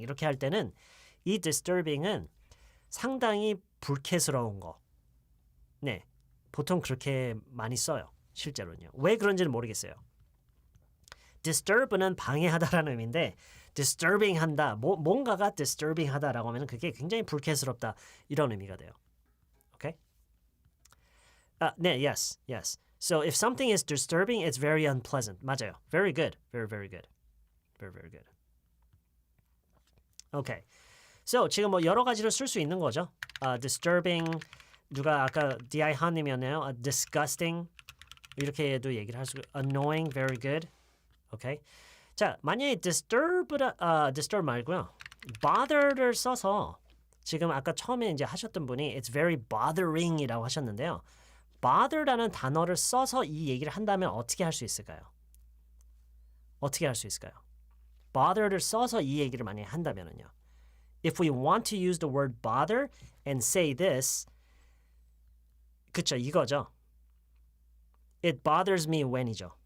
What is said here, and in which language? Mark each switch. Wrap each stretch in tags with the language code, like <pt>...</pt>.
<ko>이렇게 할 때는 이 disturbing은 상당히 불쾌스러운 거. 네. 보통 그렇게 많이 써요. 실제로는요. 왜 그런지는 모르겠어요. disturb는 방해하다라는 의미인데 disturbing 한다. 뭔가가 disturbing 하다라고 하면 그게 굉장히 불쾌스럽다. 이런 의미가 돼요. Okay? 네,</ko> <en>yes, yes. So if something is disturbing, it's very unpleasant. 맞아요. Very good. Very, very good. Very, very good. Okay.</en> <ko>So 지금 뭐 여러 가지로 쓸 수 있는 거죠. Disturbing. 누가 아까 D.I. 한님이었네요. Disgusting. 이렇게도 얘기를 할 수. Annoying.</ko> <en>Very good. Okay.</en> <ko>자, 만약에 disturb 말고요. bother를 써서 지금 아까 처음에 이제 하셨던 분이</ko> <en>it's very bothering</en> <ko>이라고 하셨는데요. bother라는 단어를 써서 이 얘기를 한다면 어떻게 할 수 있을까요? 어떻게 할 수 있을까요? bother를 써서 이 얘기를 만약에 한다면은요.</ko> <en>If we want to use the word bother and say this,</en> <ko>그쵸, 이거죠.</ko> <en>It bothers me when이죠.</en>